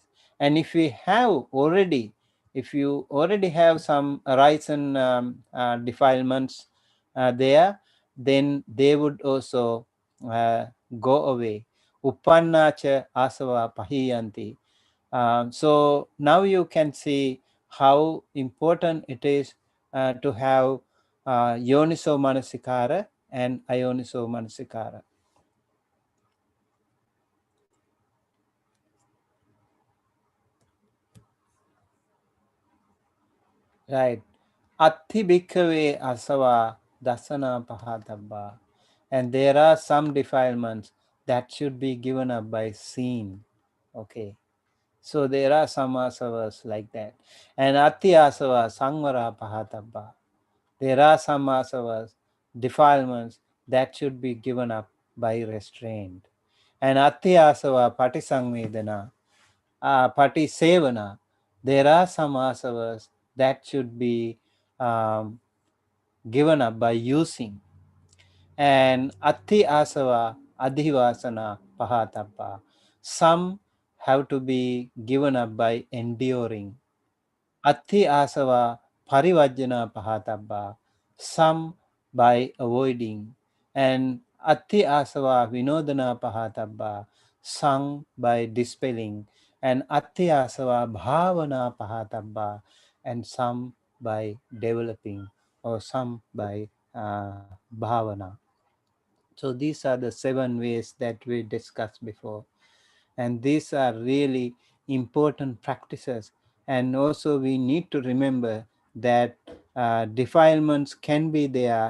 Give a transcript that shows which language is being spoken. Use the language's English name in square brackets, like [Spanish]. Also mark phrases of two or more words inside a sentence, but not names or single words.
[English] And if you already have some arise and defilements there, then they would also go away. [Pali] Uppanna cha asava pahiyanti. [English] So now you can see how important it is to have [Pali] yoniso manasikara [English] and [Pali] ayoniso manasikara. [English] Right. [Pali] Atti bhikkhave asava dasana pahatabba. [English] And there are some defilements that should be given up by seeing. Okay. So there are some asavas like that. [Pali] And atti asava sangvara pahatabba. [English] There are some asavas, defilements, that should be given up by restraint. [Pali] And atti asava patisangvedana, patisevana. [English] There are some asavas that should be given up by using. [Pali] And atti asava adhivasana pahatabba. [English] Some have to be given up by enduring. [Pali] Atti asava parivajjana pahatabba. [English] Some by avoiding. [Pali] And atti asava vinodana pahatabba. [English] Some by dispelling. [Pali] And atti asava bhavana pahatabba. [English] And some by developing, or some by bhavana. So these are the 7 ways that we discussed before. And these are really important practices. And also we need to remember that defilements can be there.